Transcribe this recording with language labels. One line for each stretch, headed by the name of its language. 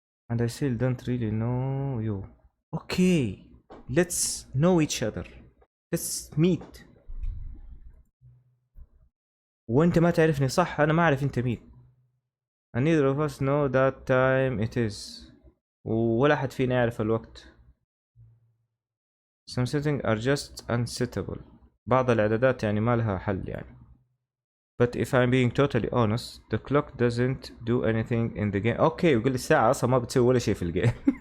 English: And I still don't really know you. Okay, let's know each other. Let's meet.
Arabic: وأنت ما تعرفني صح، أنا ما أعرف أنت مين.
English: And neither of us know that time it is.
Arabic: ولا أحد فينا يعرف الوقت.
English: Some settings are just unsettable.
Arabic: بعض الإعدادات يعني ما لها حل يعني.
English: But if I'm being totally honest, the clock doesn't do anything in the game.
Arabic: أوكي يقول لي الساعة أصلا ما بتسوي ولا شيء في الجيم.